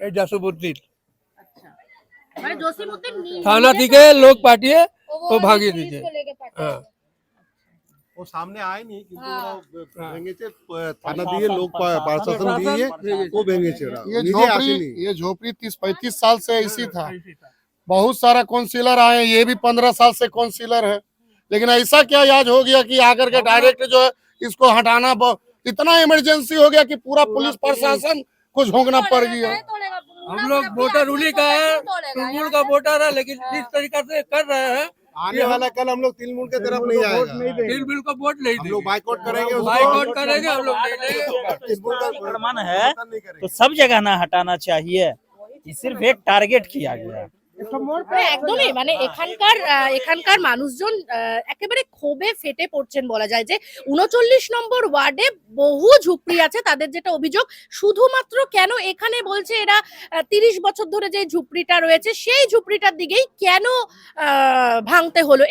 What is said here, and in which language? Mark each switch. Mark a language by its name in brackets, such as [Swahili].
[Bangla] এই জসিমউদ্দিন আচ্ছা, মানে জসিমউদ্দিন থানা থেকে লোক পাঠিয়ে ও ভাঙিয়ে দিয়েছে। হ্যাঁ, ও সামনে আয়নি, কিন্তু ওরা ভেঙেছে, থানা দিয়ে লোক প্রশাসন দিয়ে ও ভেঙেছে। ওরা নিজে আসেনি। [Hindi] ये झोपड़ी 30-35 साल से ऐसी था। बहुत सारा काउंसिलर आए, ये भी 15 साल से काउंसिलर है, लेकिन ऐसा क्या आज हो गया कि आकर के डायरेक्ट जो है इसको हटाना इतना इमरजेंसी हो गया कि पूरा पुलिस प्रशासन को झोंकना पड़ गया। हम लोग वोटर उन्हीं का है, तृणमूल का वोटर है, लेकिन जिस तरीका से कर रहे हैं, आने वाला कल हम लोग तृणमूल के तरफ नहीं आएगा, तृणमूल को वोट नहीं हम लोग देंगे, बाइकआउट करेंगे, बाइकआउट करेंगे हम लोग नहीं देंगे। मन है तो सब जगह ना हटाना चाहिए, ये सिर्फ एक टारगेट किया गया। [Bangla] একদমই মানে এখানকার মানুষজন একেবারে ক্ষোভে ফেটে পড়ছেন বলা যায়। যে 39 নম্বর ওয়ার্ডে বহু ঝুপড়ি আছে, তাদের যেটা অভিযোগ, শুধুমাত্র কেন এখানে বলছে এরা 30 বছর ধরে যে ঝুপড়িটা রয়েছে সেই ঝুপড়িটার দিকেই কেন ভাঙতে হলো।